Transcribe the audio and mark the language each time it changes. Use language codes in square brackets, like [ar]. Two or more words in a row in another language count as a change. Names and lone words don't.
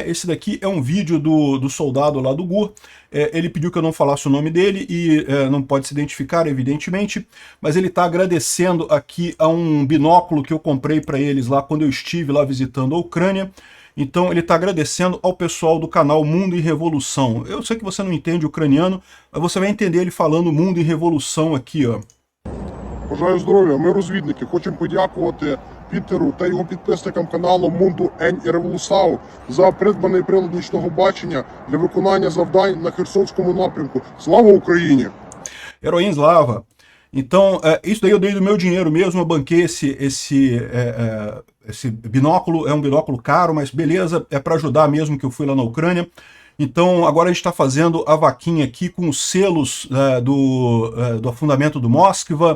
[pt] Esse daqui é um vídeo do soldado lá do GUR. Ele pediu que eu não falasse o nome dele e não pode se identificar, evidentemente, mas ele está agradecendo aqui a um binóculo que eu comprei para eles lá quando eu estive lá visitando a Ucrânia. Então ele está agradecendo ao pessoal do canal Mundo em Revolução. Eu sei que você não entende ucraniano, mas você vai entender ele falando Mundo em Revolução aqui, ó. [uk] Бажаю здоров'я, ми розвідники. Хочемо подякувати Пітеру та його підписникам каналу Мунду Ень і Револусау за придбаний прилад нічного бачення для виконання завдань на Херсонському напрямку. Слава Україні! Heroína Slava. [pt] Então, isso daí eu dei do meu dinheiro mesmo, eu banquei esse binóculo. É um binóculo caro, mas beleza, é para ajudar mesmo que eu fui lá na Ucrânia. Então, agora a gente está fazendo a vaquinha aqui com os selos do afundamento do Moskva.